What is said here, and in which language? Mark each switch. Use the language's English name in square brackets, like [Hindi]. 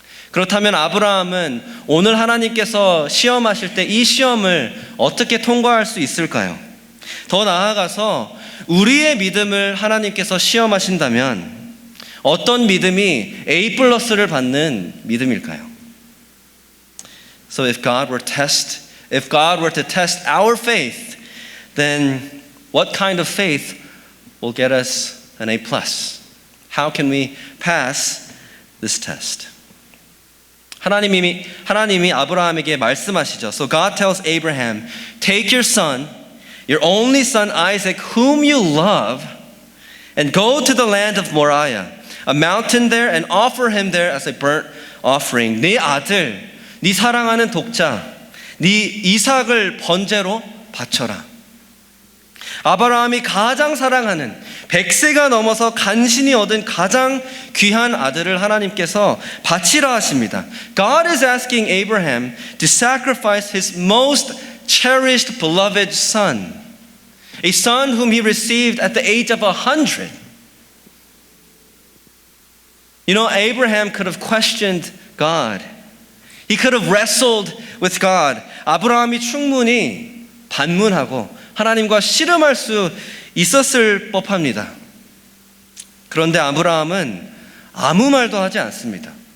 [Korean] 그렇다면 아브라함은 오늘 하나님께서 시험하실 때 이 시험을 어떻게 통과할 수 있을까요? 더 나아가서 우리의 믿음을 하나님께서 시험하신다면 어떤 믿음이 A 플러스를 받는 믿음일까요? [English] So if God were to test our faith, then what kind of faith will get us an A plus? How can we pass this test? [Korean] 하나님이 아브라함에게 말씀하시죠. [English] So God tells Abraham, take your son, your only son Isaac, whom you love, and go to the land of Moriah, a mountain there, and offer him there as a burnt offering. [Korean] 네 아들, 네 사랑하는 독자, 네 이삭을 번제로 바쳐라. 아브라함이 가장 사랑하는 100세가 넘어서 간신히 얻은 가장 귀한 아들을 하나님께서 바치라 하십니다. [English] God is asking Abraham to sacrifice his most cherished beloved son, a son whom he received at the age of 100. You know, Abraham could have questioned God. He could have wrestled with God. [Korean] 아브라함이 충분히 반문하고 하나님과 씨름할 수 있었을 법합니다. 그런데 아브라함은 아무 말도 하지 않습니다.